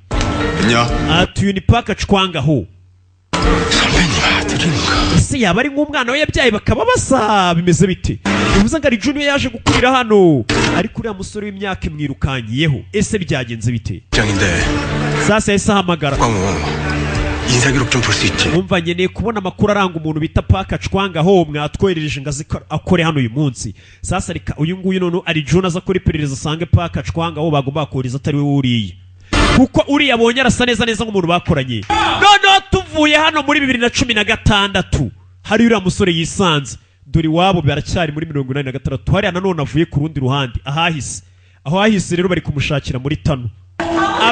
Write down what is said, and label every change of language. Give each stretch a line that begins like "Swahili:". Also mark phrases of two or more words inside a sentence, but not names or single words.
Kinyarwanda: atuye ni Paka Cwangaho. ese yaba ari nk'umwana we yabyaye bakaba basa bimeze bite? bivuze ngo ari Juni yaje gukurira hano ariko uriya musore w'imyaka imwirukanyiyeho. ese byagenze bite? sasa yahise ahamagara.
Korean: 인사기록 좀 볼 수 있지?
Kinyarwanda: umva nkeneye kubona amakuru aranga umuntu bita Paka Cwangaho mwatwoherereje ngo akore hano uyu munsi. sasa reka uyu nguyu none ari Juni aza kuri iperereza asange Paka Cwangaho bagomba kohereza atari we uriye kuko uriya abonye arasa neza nk'umuntu bakoranye. noneho tuvuye hano muri 2016 hari uriya musore yisanze dore iwabo baracyari muri 86 hariya nanone avuye ku rundi ruhande aho hahise rero bari kumushakira muri Tano.